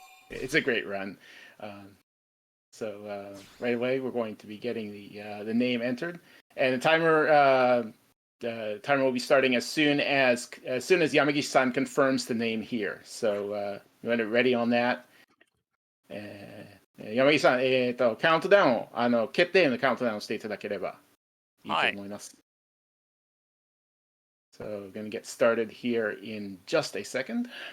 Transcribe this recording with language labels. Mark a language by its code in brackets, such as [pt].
[en] It's a great run. Right away we're going to be getting the name entered, and the timer will be starting as soon as Yamagishi-san confirms the name here. So you want it ready on that. [ja] 山岸さん、カウントダウンを決定のカウントダウンをしていただければいいと思います。 [en] So we're going to get started here in just a second.